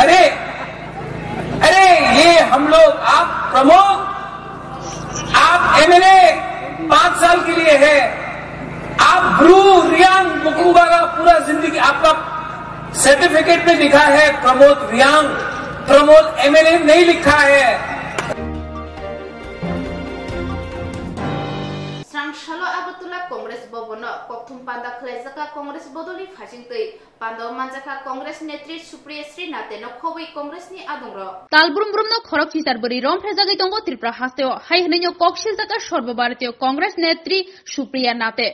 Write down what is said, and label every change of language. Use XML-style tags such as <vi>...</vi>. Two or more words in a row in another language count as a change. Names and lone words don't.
<hi>अरे अरे ये हम लोग, आप प्रमोद, आप एमएलए 5 साल के लिए है, आप ब्रू रियांग मुकुबागा पूरा जिंदगी, आपका सर्टिफिकेट में लिखा है प्रमोद रियांग, प्रमोद एमएलए नहीं लिखा है।</hi> <trp>Sangshalo Abatula Congress Bobono, Koktum Panda Klezaka Congress Bodoli Fashingtui, Pando Manjaka Congress Netri Supriya Sri Nateno Kowi Congress ni Adungro. Talbrum Brumno Korok Fisarburi Rom Prezagitongo Tripura Hasteo, Hainyo Kokshil Taka Shorbabaratio Congress Netri Supriya Nate.</trp>